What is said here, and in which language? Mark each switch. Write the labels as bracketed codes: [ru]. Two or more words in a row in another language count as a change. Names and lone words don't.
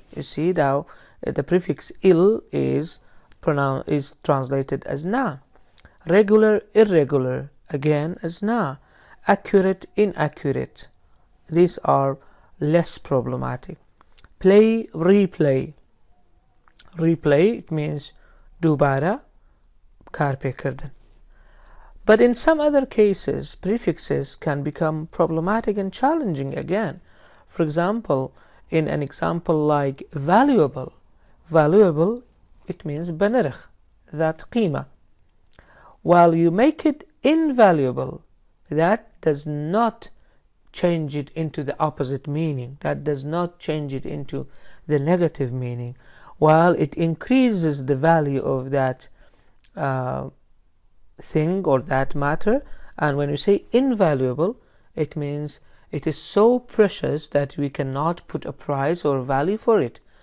[en] You see now the prefix il is translated as na. Regular, irregular, again as na. Accurate, inaccurate. These are less problematic. play, replay. Replay, it means [ckb] دوباره کار پێکردن. [en] But in some other cases, prefixes can become problematic and challenging again. For example, in an example like valuable. Valuable, it means بنرخ, [ar] ذات قيمة. [en] While you make it invaluable, that does not change it into the opposite meaning. That does not change it into the negative meaning. While it increases the value of that thing or that matter, and when we say invaluable, it means it is so precious that we cannot put a price or value for it.